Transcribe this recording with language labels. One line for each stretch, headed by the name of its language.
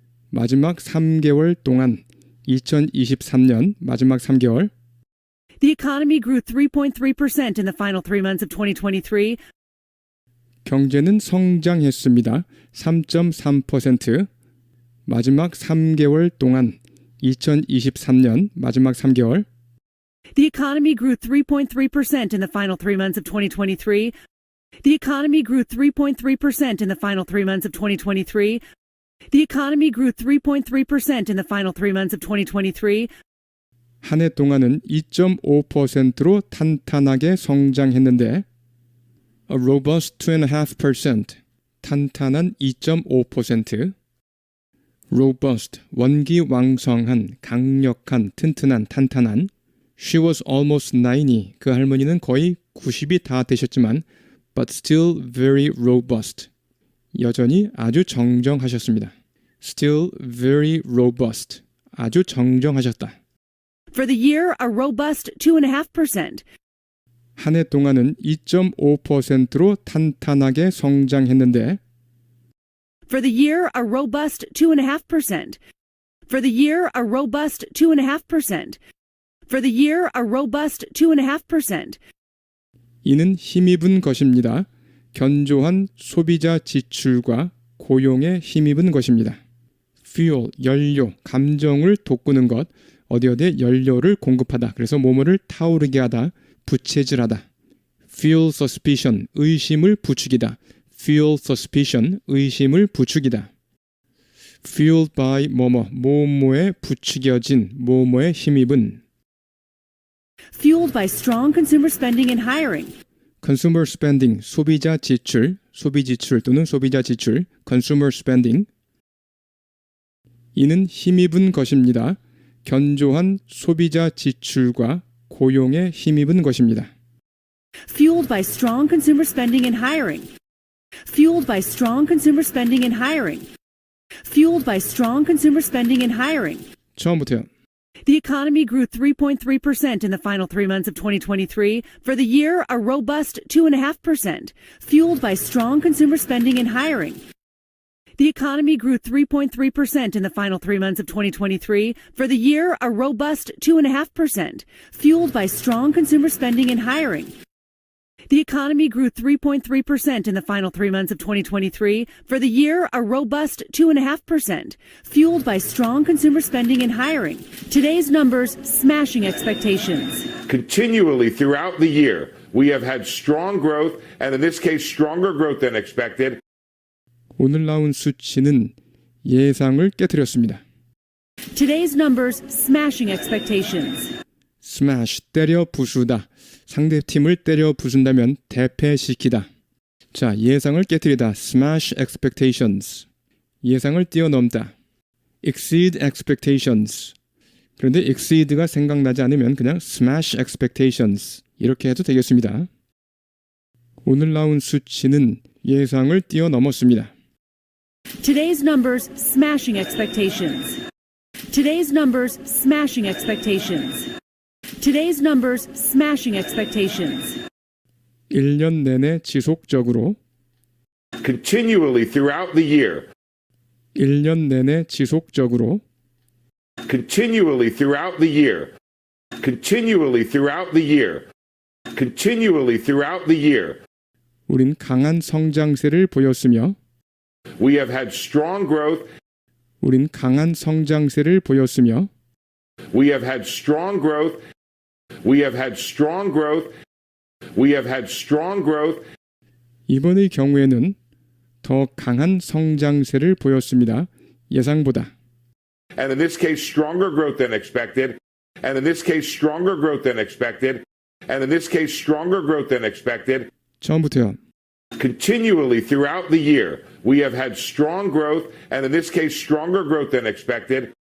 Korean: 마지막 3개월 동안 2023년 마지막 3개월
English: The economy grew 3.3% in the final 3 months of 2023.
Korean: 경제는 성장했습니다. 3.3%. 마지막 3개월 동안 2023년 마지막 3개월
English: The economy grew 3.3% in the final 3 months of 2023. The economy grew 3.3% in the final 3 months of 2023. The economy grew 3.3% in the final 3 months of 2023.
Korean: 한 해 동안은 2.5%로 탄탄하게 성장했는데
English: a robust 2.5%
Korean: 탄탄한 2.5% robust 원기왕성한 강력한 튼튼한 탄탄한
English: She was almost 90
Korean: 그 할머니는 거의 90이 다 되셨지만
English: but still very robust
Korean: 여전히 아주 정정하셨습니다.
English: Still very robust
Korean: 아주 정정하셨다.
English: For the year, a robust 2.5%.
Korean: 한 해 동안은 2.5%로 탄탄하게 성장했는데
English: For the year, a robust 2.5%. For the year, a robust 2.5%. For the year, a robust 2.5%.
Korean: 이는 힘입은 것입니다. 견조한 소비자 지출과 고용에 힘입은 것입니다. fuel, 연료, 감정을 돋구는 것, 어디에 연료를 공급하다. 그래서 뭐뭐를 타오르게 하다, 부채질하다.
English: fuel suspicion,
Korean: 의심을 부추기다. fuel suspicion, 의심을 부추기다.
English: fueled by
Korean: 뭐뭐에 부추겨진, 뭐뭐에 힘입은.
English: Fueled by strong consumer spending and hiring. consumer spending,
Korean: 소비자 지출, 소비 지출 또는 소비자 지출, consumer spending. 이는 힘입은 것입니다. 견조한 소비자 지출과 고용에 힘입은 것입니다.
English: Fueled by strong consumer spending and hiring. Fueled by strong consumer spending and hiring. Fueled by strong consumer spending and hiring.
Korean: 처음부터요.
English: The economy grew 3.3% in the final 3 months of 2023. For the year, a robust 2.5%, fueled by strong consumer spending and hiring. The economy grew 3.3% in the final 3 months of 2023. For the year, a robust 2.5%, fueled by strong consumer spending and hiring. The economy grew 3.3% in the final 3 months of 2023. For the year, a robust 2.5%, fueled by strong consumer spending and hiring. Today's numbers smashing expectations. Continually throughout the year, we have had strong growth, and in this case, stronger growth than expected.
Korean: 오늘 나온 수치는 예상을 깨트렸습니다.
English: Today's numbers smashing expectations.
Korean: smash, 때려 부수다. 상대팀을 때려 부순다면 대패시키다. 자, 예상을 깨트리다.
English: smash expectations.
Korean: 예상을 뛰어넘다.
English: exceed expectations.
Korean: 그런데 exceed가 생각나지 않으면 그냥
English: smash expectations.
Korean: 이렇게 해도 되겠습니다. 오늘 나온 수치는 예상을 뛰어넘었습니다.
English: Today's numbers smashing expectations. Today's numbers smashing expectations. Today's numbers smashing expectations.
Korean: 1년 내내 지속적으로
English: continually throughout the year,
Korean: 1년 내내 지속적으로
English: continually throughout the year, continually throughout the year, continually throughout the year.
Korean: 우린 강한 성장세를 보였으며
English: We have had strong growth.
Korean: 우린 강한 성장세를 보였으며
English: We have had strong growth. We have had strong growth. We have had strong growth.
Korean: 이번의 경우에는 더 강한 성장세를 보였습니다. 예상보다.
English: And in this case, stronger growth than expected. And in this case, stronger growth than expected. And in this case, stronger growth than expected.
Korean: 처음부터요.
English: Continually throughout the year, we have had strong growth, and in this case, stronger growth than expected.